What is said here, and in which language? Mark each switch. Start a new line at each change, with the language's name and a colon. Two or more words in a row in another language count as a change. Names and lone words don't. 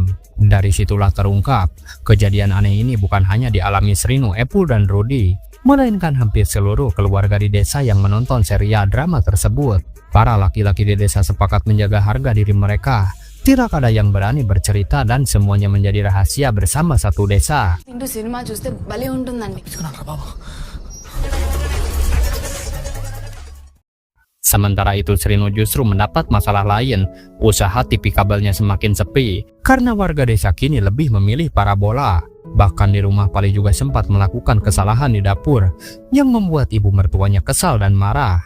Indonesian: Dari situlah terungkap, kejadian aneh ini bukan hanya dialami Srinu, Apple, dan Rudy, melainkan hampir seluruh keluarga di desa yang menonton serial drama tersebut. Para laki-laki di desa sepakat menjaga harga diri mereka. Tidak ada yang berani bercerita dan semuanya menjadi rahasia bersama satu desa.
Telugu: ఇంటూ సినిమా చూస్తే భలే ఉంటుందండి.
Indonesian: Sementara itu Srinu justru mendapat masalah lain. Usaha TV kabelnya semakin sepi karena warga desa kini lebih memilih parabola. Bahkan di rumah Pali juga sempat melakukan kesalahan di dapur yang membuat ibu mertuanya kesal dan marah.